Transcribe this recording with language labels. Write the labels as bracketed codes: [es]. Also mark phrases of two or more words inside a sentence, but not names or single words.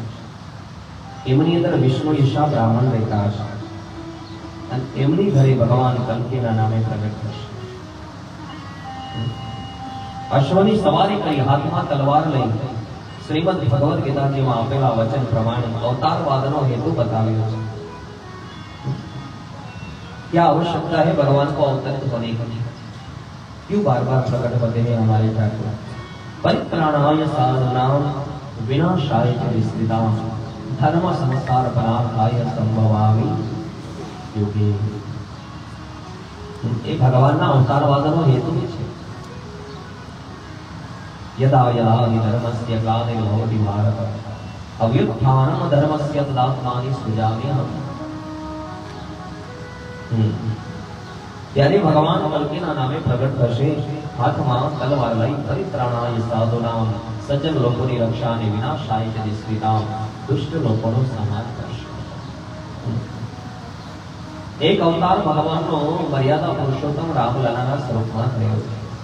[gu] એમની અંદર વિષ્ણુ ઈશા બ્રાહ્મણ રહેતા હશે અને એમની ઘરે ભગવાન કલ્કીના નામે પ્રગટ થશે. અશ્વની સવારી કરી, હાથમાં તલવાર લઈ શ્રીમદ ભગવદ ગીતાજીમાં આપેલા વચન પ્રમાણે अवतारवादનો હેતુ बताવ્યો છે. [hi] क्या आवश्यकता है भगवान को अवतरित होने की? क्यों बार बार प्रकट होते हैं हमारे ठाकुर? [sa] परित्राणाय साधूनां विनाशाय च दुष्कृतां धर्म संसार परार्थाय संभवामि युगे. [gu] એ ભગવાનના અવતારવાદનો હેતુ છે. [sa] यदा यदा हि धर्मस्य ग्लानिर्भवति भारत अभ्युत्थानं धर्मस्य तदात्मानि सृजाम्यहम्. [gu] ત્યારે ભગવાન કલ્કીના નામે પ્રગટ થશે. હાથમાં તલવાર લઈ [sa] परित्राणाय साधुनाम, [gu] સજ્જન લોકોની રક્ષા અને [sa] विनाशाय च दुष्कृताम, [gu] દુષ્ટ લોકોનો સંહાર કરશે. એક અવતાર ભગવાનનો મર્યાદા પુરુષોત્તમ રામલલાના સ્વરૂપમાં થયો છે.